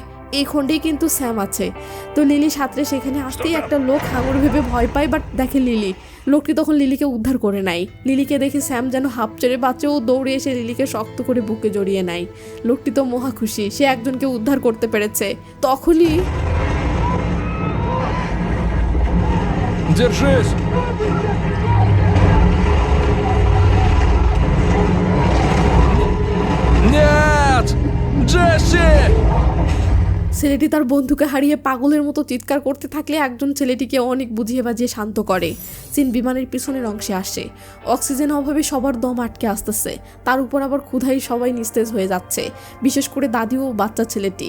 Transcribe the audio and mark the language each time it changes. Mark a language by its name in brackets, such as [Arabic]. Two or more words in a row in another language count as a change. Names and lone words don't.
[Bangla] এই খণ্ডেই কিন্তু স্যাম আছে। তো লিলি সাঁতরে সেখানে আসতেই একটা লোক হাঙর ভেবে ভয় পায়, বাট দেখে লিলি। লোকটি তখন লিলিকে উদ্ধার করে নেয়। লিলিকে দেখে স্যাম যেন হাঁপ ছেড়ে বাঁচেও দৌড়ে এসে লিলিকে শক্ত করে বুকে জড়িয়ে নেয়। লোকটি তো মহা খুশি, সে একজনকে উদ্ধার করতে পেরেছে। তখনই [Russian] Держись! Нет! Джесси! [Bangla] ছেলেটি তার বন্ধুকে হারিয়ে পাগলের মতো চিৎকার করতে থাকলে একজন ছেলেটিকে অনেক বুঝিয়ে বাজিয়ে শান্ত করে। সিন বিমানের পিছনের অংশে আসে। অক্সিজেন অভাবে সবার দম আটকে আসতেছে, তার উপর আবার ক্ষুধায় সবাই নিস্তেজ হয়ে যাচ্ছে, বিশেষ করে দাদি ও বাচ্চা ছেলেটি।